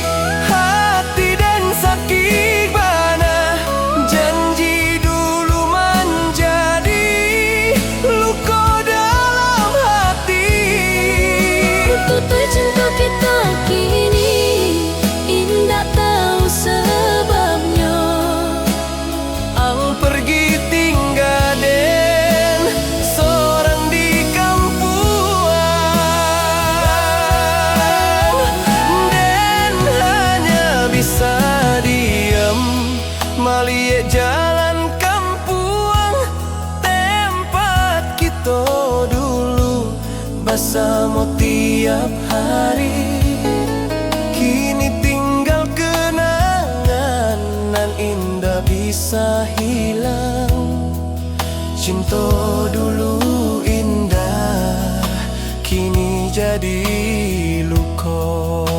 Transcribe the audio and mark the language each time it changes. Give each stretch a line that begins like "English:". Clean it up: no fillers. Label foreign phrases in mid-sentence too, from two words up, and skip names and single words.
Indonesian: hati dan
Minangkabau: sakit bana,
Indonesian: janji dulu menjadi luka dalam hati. Tutur cinta kita kini indah tahu sebabnya,
Minangkabau: ang pergi tinggal den seorang di bisa diam melihat jalan kampung tempat kita dulu bersama tiap hari. Kini tinggal kenangan nan indah bisa hilang.
Indonesian: Cinta dulu indah kini jadi luka.